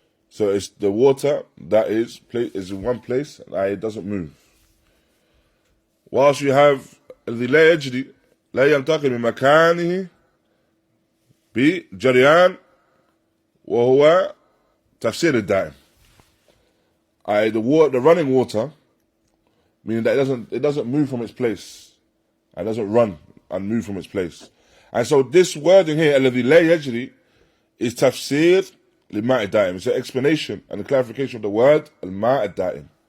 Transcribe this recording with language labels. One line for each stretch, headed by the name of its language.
English: So it's the water that is in one place and it doesn't move. Whilst you have
Arabic: الذي لا يجري لا ينتقل من مكانه بجريان وهو تفسير الدائم.
English: The running water, meaning that it doesn't move from its place. It doesn't run and move from its place. And so this wording here,
Arabic: الذي لا يجري,
English: is tafsir
Arabic: للماء الدائم.
English: It's an explanation and a clarification of the word
Arabic: الماء الدائم.